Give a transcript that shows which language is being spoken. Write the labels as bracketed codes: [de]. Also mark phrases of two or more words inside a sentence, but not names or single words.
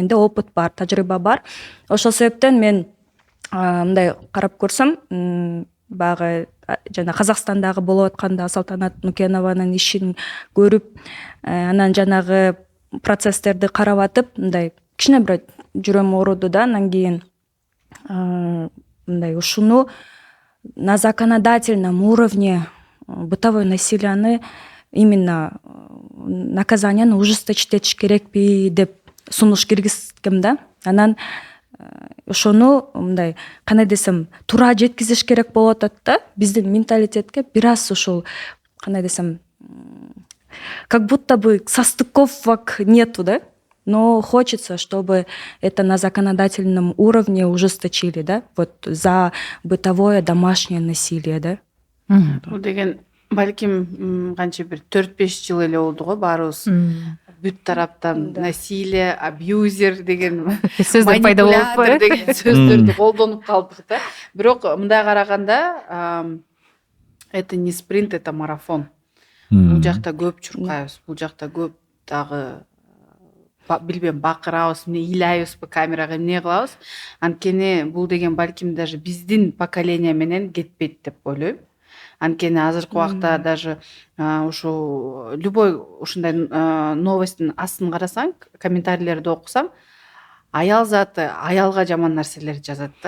[ky] Менде опыт бар, тажрыйба бар. Ошол себептен мен мындай карап көрсөм, баягы жана Казакстандагы болуп атканда Салтанат Нукенованын ишин көрүп, анан жанагы процесстерди карап атып, мындай кичине бир жүрөм ооруду да. Анан кийин мындай ушуну [ru] на законодательном уровне бытовое насилияны именно наказанияны ужесточить [ky] этиш керекпи деп сунуш киргизгем да. Анан ошону мындай кандай десем туура жеткизиш керек болуп атат да. Биздин менталитетке бир аз ушул кандай десем [ru] как будто бы состыковок нету, [ky] да? [ru] Но хочется, чтобы это на законодательном уровне ужесточили, да? Вот за бытовое домашнее насилие, да? [ky] Бул деген балким канча бир 4-5 жыл эле болду го баарыбыз бүт тараптан [ru] насилие, абьюзер [ky] деген сөздөр пайда болуп манипулятор деген сөздөрдү колдонуп калдык да. Бирок мындай караганда [ru] это не спринт, это марафон. [ky] Бул жакта көп чуркайбыз, бул жакта көп дагы билбейм бакырабыз, эмне ыйлайбызбы камерага, эмне кылабыз. Анткени бул деген балким даже биздин поколение менен кетпейт деп ойлойм. Анткени азыркы убакта даже ушу любой ушундай новосттун астын карасаң, комментарийлерди окусам, аял заты аялга жаман нерселерди жазат да.